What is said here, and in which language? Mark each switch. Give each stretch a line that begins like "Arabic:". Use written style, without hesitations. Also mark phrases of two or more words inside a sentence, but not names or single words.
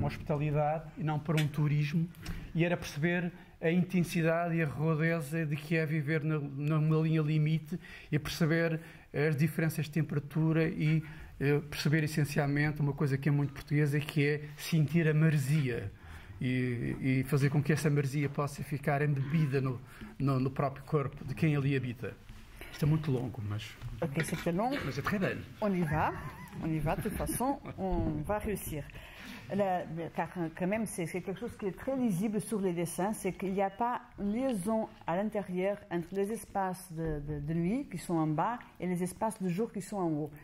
Portuguese: hospitalidade e não para um turismo, e era perceber a intensidade e a rudeza de que é viver numa linha limite e perceber as diferenças de temperatura e perceber essencialmente uma coisa que é muito portuguesa, que é sentir a maresia e fazer com que essa maresia possa ficar embebida no próprio corpo de quem ali habita. Isto é muito longo, mas...
French: Ok, c'est long. Mais c'est très belle. On y va, de toute façon, on va réussir. Car quand même, c'est quelque chose qui est très lisible sur les dessins, c'est qu'il n'y a pas une liaison à l'intérieur entre les espaces de nuit qui sont en bas et les espaces de jour qui sont en haut.